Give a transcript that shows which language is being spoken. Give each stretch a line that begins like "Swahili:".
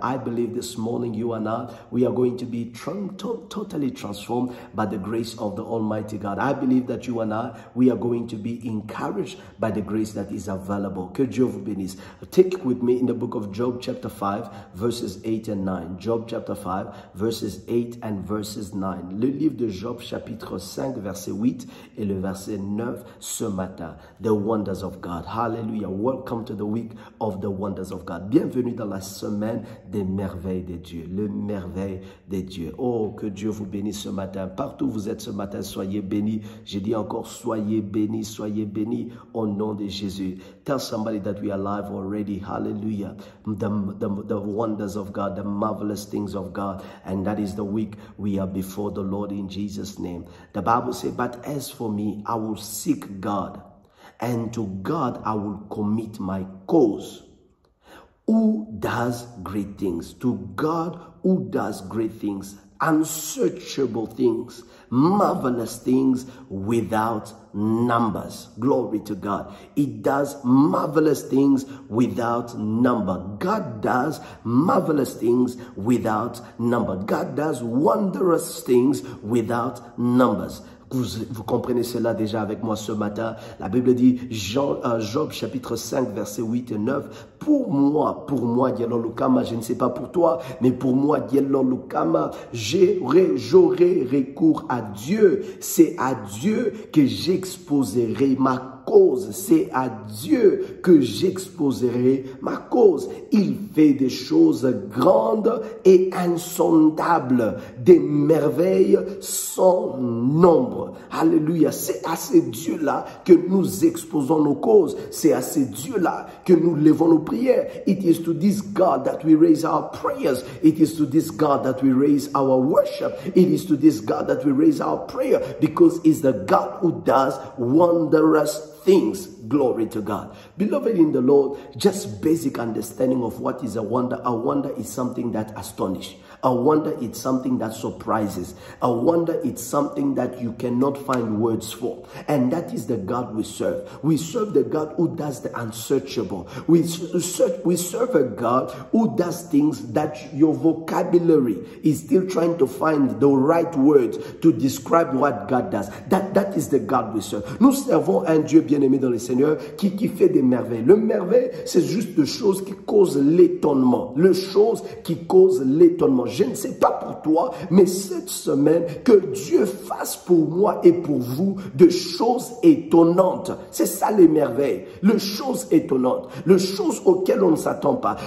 English: I believe this morning you and I, we are going to be totally transformed by the grace of the Almighty God. I believe that you and I, we are going to be encouraged by the grace that is available.
French: Que Dieu vous bénisse.
English: Take with me in the book of Job chapter 5 verses 8 and 9. Job chapter 5 verses 8 and verses 9.
French: Le livre de Job chapitre 5 verset 8 et le verset 9 ce matin.
English: The wonders of God. Hallelujah. Welcome to the week of the wonders of God.
French: Bienvenue dans la semaine des merveilles de Dieu. Le merveille de Dieu. Oh, que Dieu vous bénisse ce matin. Partout où vous êtes ce matin, soyez bénis. Je dis encore, soyez bénis au nom de Jésus.
English: Tell somebody that we are alive already. Hallelujah. The wonders of God, the marvelous things of God. And that is the week we are before the Lord in Jesus' name. The Bible says, but as for me, I will seek God. And to God I will commit my cause. Who does great things? To God who does great things, unsearchable things, marvelous things without numbers. Glory to God. It does marvelous things without number. God does marvelous things without number. God does wondrous things without numbers.
French: Vous comprenez cela déjà avec moi ce matin. La Bible dit, Job chapitre 5, verset 8 et 9. Pour moi, Diallo Lukama, je ne sais pas pour toi, mais pour moi, Diallo Lukama, j'aurai recours à Dieu. C'est à Dieu que j'exposerai ma cause. C'est à Dieu que j'exposerai ma cause. Il fait des choses grandes et insondables, des merveilles sans nombre. Alléluia. C'est à ce Dieu-là que nous exposons nos causes. C'est à ce Dieu-là que nous levons nos prières.
English: It is to this God that we raise our prayers. It is to this God that we raise our worship. It is to this God that we raise our prayer, because it's the God who does wondrous things. Glory to God. Beloved in the Lord, just basic understanding of what is a wonder. A wonder is something that astonishes. A wonder is something that surprises. A wonder is something that you cannot find words for. And that is the God we serve. We serve the God who does the unsearchable. We serve a God who does things that your vocabulary is still trying to find the right words to describe what God does. That is the God we serve.
French: Nous servons un Dieu bien-aimé dans le Seigneur Seigneur qui fait des merveilles. Le merveille, c'est juste des choses qui causent l'étonnement. Les choses qui causent l'étonnement. Je ne sais pas pour toi, mais cette semaine, que Dieu fasse pour moi et pour vous de choses étonnantes. C'est ça les merveilles. Les choses étonnantes. Les choses auxquelles on ne s'attend pas.